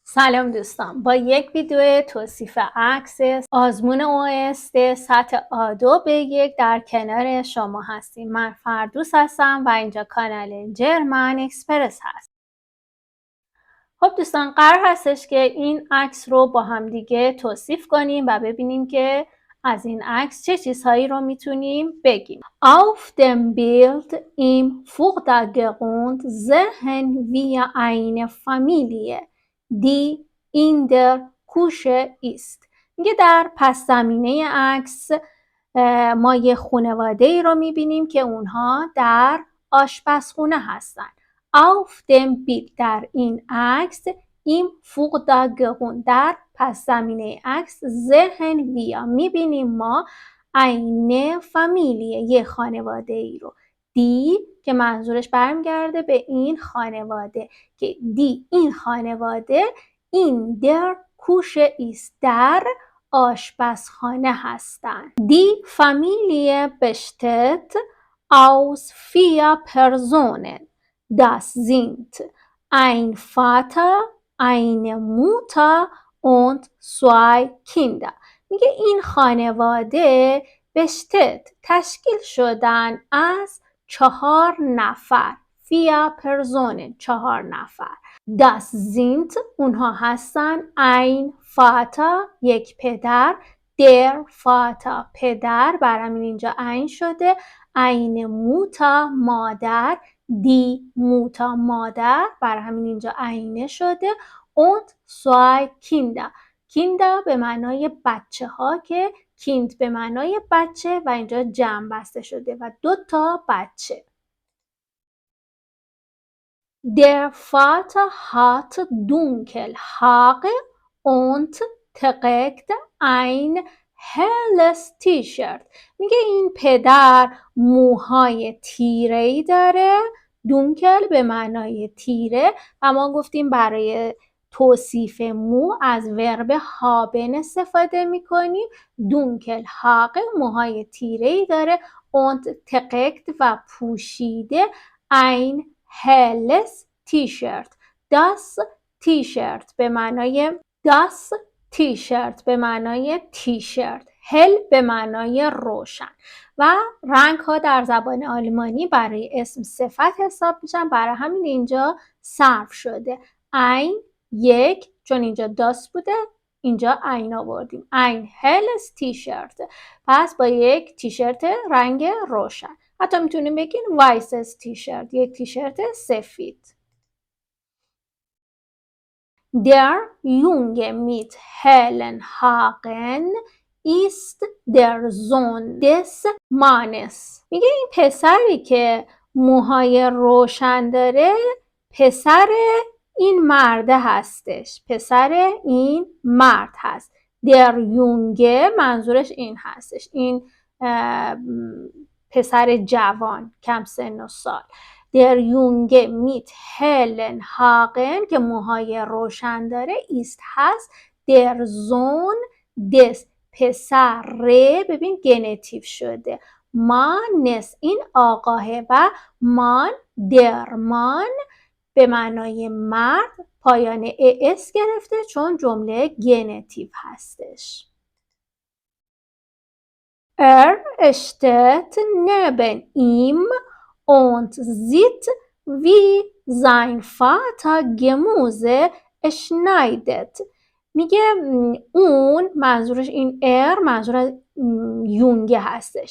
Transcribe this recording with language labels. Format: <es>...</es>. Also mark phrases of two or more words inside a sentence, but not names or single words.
<fa>سلام دوستان، با یک ویدیو توصیف عکس آزمون OSD سطح A2 B1 در کنار شما هستیم. من فردوس هستم و اینجا کانال جرمن اکسپرس هست. خب دوستان، قرار هستش که این عکس رو با هم دیگه توصیف کنیم و ببینیم که از این عکس چه چیزهایی رو میتونیم بگیم.</fa> <de>Auf dem Bild im Vordergrund sehen wir eine Familie, die in der Küche ist.</de> <fa>میگه در پس زمینه عکس ما یه خانواده ای رو میبینیم که اونها در آشپزخونه هستن.</fa> <de>Auf dem Bild</de> <fa>در این عکس</fa> <de>im Vordergrund</de> <fa>در پس زمینه عکس</fa> <de>sehen wir</de> <fa>میبینیم ما</fa> <de>eine Familie</de> <fa>یه خانواده ای رو. دی که منظورش برمیگرده به این خانواده که دی این خانواده</fa> <de>in der Küche ist</de> <fa>در آشپزخانه هستند.</fa> <de>Die Familie besteht aus 4 Personen. Das sind ein Vater, eine Mutter und 2 Kinder.</de> <fa>میگه این خانواده بشتت تشکیل شدن از 4 نفر. 4 Personen 4 نفر.</fa> <de>Das sind</de> <fa>اونها هستن</fa> <de>ein Vater</de> <fa>یک پدر،</fa> <de>der Vater</de> <fa>پدر، برامین اینجا ein شده،</fa> <de>eine Mutter</de> <fa>مادر،</fa> <de>die Mutter</de> <fa>مادر، برای همین اینجا eine شده،</fa> <de>und 2 Kinder.</de> <fa>Kinder به معنای بچه ها که kind به معنای بچه و اینجا جمع بسته شده و 2 تا بچه.</fa> <de>Der Vater hat dunkle Haare und trägt ein helles T-shirt.</de> <fa>میگه این پدر موهای تیره‌ای داره. دونکل به معنای تیره و ما گفتیم برای توصیف مو از</fa> <de>Verb haben</de> <fa>استفاده میکنیم.</fa> <de>dunkel Haar</de> <fa>موهای تیره‌ای داره.</fa> <de>und trägt</de> <fa>و پوشیده</fa> <de>ein helles T-shirt. Das T-shirt</de> <fa>به معنای</fa> <de>das T-shirt</de> <fa>به معنای تیشرت، هل به معنای روشن و رنگ ها در زبان آلمانی برای اسم صفت حساب میشن، برای همین اینجا صرف شده. ein یک، چون اینجا das بوده اینجا ein آوردیم.</fa> <de>ein helles T-shirt،</de> <fa>پس با یک تیشرت رنگ روشن. حتی میتونیم بگیم</fa> <de>weißes T-shirt،</de> <fa>یک تیشرت سفید.</fa> <de>Der Junge mit hellen Haaren ist der Sohn des Mannes.</de> <fa>میگه این پسری که موهای روشن داره پسر این مرده هستش. پسر این مرد هست.</fa> <de>Der Junge</de> <fa>منظورش این هستش. این پسر جوان کم سن و سال.</fa> <de>Der Junge mit hellen Haaren</de> <fa>که موهای روشن داره</fa> <de>ist هست. Der Sohn des</de> <fa>پسر ببین گنتیو شده. Mannes این آقاه و</fa> <de>man der man</de> <fa>به معنای مرد پایان اس گرفته چون جمله گنتیو هستش.</fa> <de>steht neben ihm und sieht wie sein Vater Gemüse schneidet.</de> <fa>میگه اون منظورش این منظور از یونگ هستش.</fa>